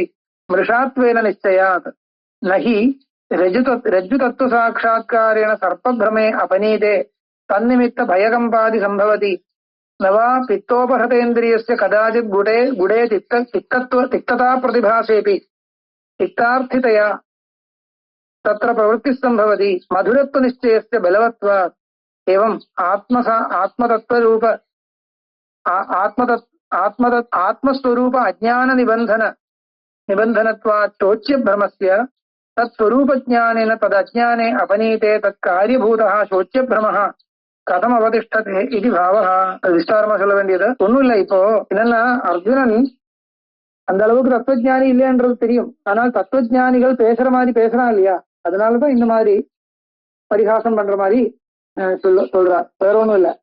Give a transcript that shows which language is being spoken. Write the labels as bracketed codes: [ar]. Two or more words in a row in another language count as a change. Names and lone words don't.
[sa] मृषात्वेन निश्चयात् नहि रज्जुतत्त्व साक्षात्कारेण सर्पभ्रमे अपनीते तन्निमित्त भयकम्पादि सम्भवति नवा पित्तोपहतेन्द्रियस्य कदाचित् गुडे तिक्तता प्रतिभासेऽपि तिक्तार्थितया तत्र प्रवृत्ति सम्भवति मधुरत्व निश्चयस्य बलवत्वात् एवं आत्मतत्वरूप आत्मस्वरूप अज्ञान निबंधनत्वात् चोच्य भ्रमस्य तत्स्वरूप ज्ञानेन तदज्ञाने अपनीते तत्कार्यभूतः शोच्य भ्रमः कथम अवतिष्ठते इति भावः. [ta] விஸ்தாரமா சொல்ல வேண்டியது ஒண்ணும் இல்லை. இப்போ என்னன்னா, அர்ஜுனன் அந்த அளவுக்கு தத்துவஜானி இல்லைன்றது தெரியும். ஆனால் தத்துவஜானிகள் பேசுற மாதிரி பேசுறான் இல்லையா? அதனாலதான் இந்த மாதிரி பரிகாசம் பண்ற மாதிரி சொல்றார். வேற ஒண்ணும் இல்ல.